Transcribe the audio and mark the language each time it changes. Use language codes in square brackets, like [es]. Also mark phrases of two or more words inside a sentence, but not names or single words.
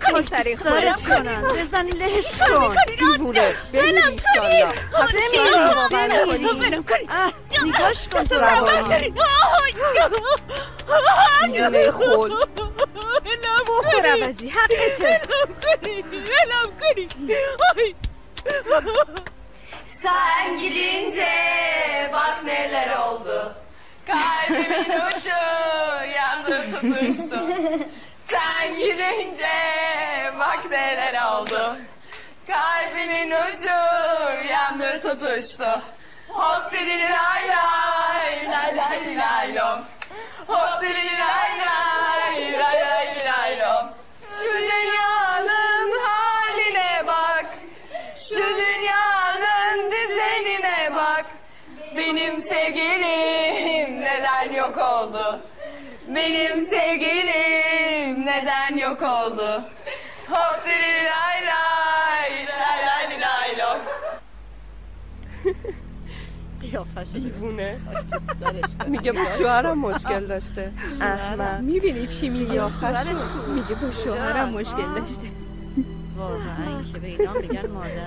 [fa] خاک تو سرت کنن. بزنی لهش کن. دیوونه. بمیری ایشالله. بلم کنی. نگاش کن تو روانی. دیوونه خود. بخور عوضی حقته. بلم کنی. [tr] Sen gidince bak neler oldu. Kalbimin ucu yandı tutuştu. Sen gidince bak neler oldu. Kalbimin ucu yandı tutuştu. Hop diri lay lay lay lay lay lom. Hop diri lay lay lay lay lay lom. Şu dünyanın haline bak. Şu dünyanın düzenine bak. Benim sevgilim neden yok oldu? Benim sevgilim neden yok oldu? Hop diri lay lay lay lay lay lom. [fa] دیوونه. میگه با شوهرم مشکل داشته. احمد. میبینی چی میگه؟ میگه با شوهرم مشکل داشته. واقعا که به اینا میگن مادر.